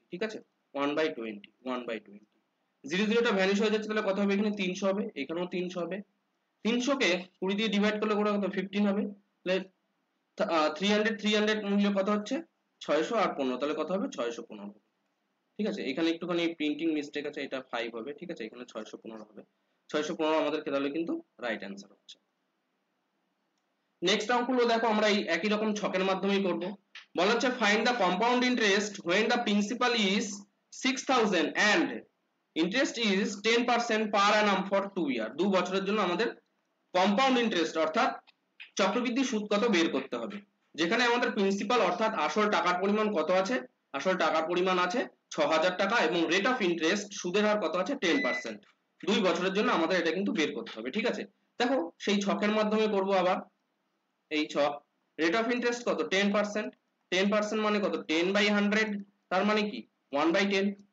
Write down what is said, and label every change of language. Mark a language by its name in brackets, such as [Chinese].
[Bangla] ঠিক আছে, 1/20, 1/20, 0 টা ভ্যানিশ হয়ে যাচ্ছে, তাহলে কত হবে এখানে 300 হবে, এখানেও 300 হবে, 300 কে 20 দিয়ে ডিভাইড করলে কত 15 হবে, তাহলে 300 মূল্য কত হচ্ছে 600 আর 15, তাহলে কত হবে 615 হবে। ঠিক আছে, এখানে একটুখানি প্রিন্টিং মিস্টেক আছে, এটা 5 হবে। ঠিক আছে, এখানে 615 হবে, 615 আমাদের তাহলে কিন্তু রাইট অ্যান্সার হচ্ছে। নেক্সট অঙ্কগুলো দেখো আমরা এই একই রকম ছকের মাধ্যমেই করব। বলা হচ্ছে [English] Find the compound interest when the principal is 6000 and interest is 10% per annum for 2 year। [Bangla] 2 বছরের জন্য আমাদের কম্পাউন্ড ইন্টারেস্ট অর্থাৎ চক্রবৃদ্ধি সুদ কত বের করতে হবে, যেখানে আমাদের প্রিন্সিপাল অর্থাৎ আসল টাকার পরিমাণ কত আছে, আসল টাকার পরিমাণ আছে 6000 টাকা, এবং রেট অফ ইন্টারেস্ট সুদের হার কত আছে 10%। 2 বছরের জন্য আমাদের এটা কিন্তু বের করতে হবে। ঠিক আছে, দেখো সেই ছকের মাধ্যমে করব আবার এই ছক, রেট অফ ইন্টারেস্ট কত 10%, 10% মানে কত 10/100, তার মানে কি 1/10।